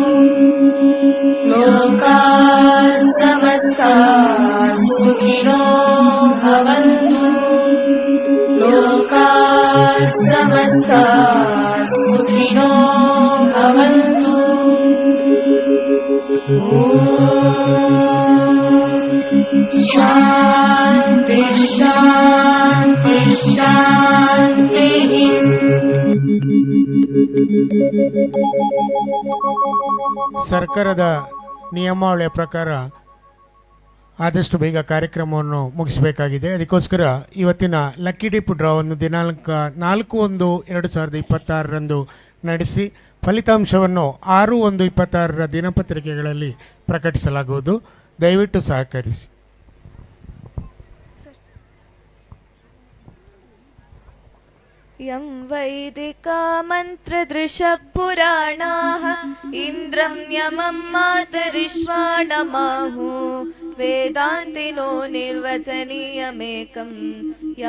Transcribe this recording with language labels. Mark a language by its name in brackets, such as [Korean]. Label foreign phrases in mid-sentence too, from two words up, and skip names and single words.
[Sanskrit] लोकाः समस्ताः सुखिनो भवन्तु लोकाः समस्ताः सुखिनो भवन्तु शान्ति शान्ति शान्तिः [Kannada] ಸರ್ಕಾರದ ನಿಯಮಾವಳಿಯ ಪ್ರಕಾರ ಆದಷ್ಟು ಬೇಗ ಕಾರ್ಯಕ್ರಮವನ್ನು ಮುಗಿಸಬೇಕಾಗಿದೆ. ಅದಕ್ಕೋಸ್ಕರ ಇವತ್ತಿನ [English] lucky dip [Kannada] ಡ್ರಾವನ್ನು ದಿನಾಂಕ 4/1/2026 ನಡೆಸಿ ಫಲಿತಾಂಶವನ್ನು 6/1/26 ದಿನಪತ್ರಿಕೆಗಳಲ್ಲಿ ಪ್ರಕಟಿಸಲಾಗುವುದು. ದಯವಿಟ್ಟು ಸಹಕರಿಸಿ. [Sanskrit] यं वैदिका मन्त्रदृशपुराणाः इन्द्रं यमं मातरिश्वाणमाहुः वेदान्तिनो निर्वचनीयमेकं यं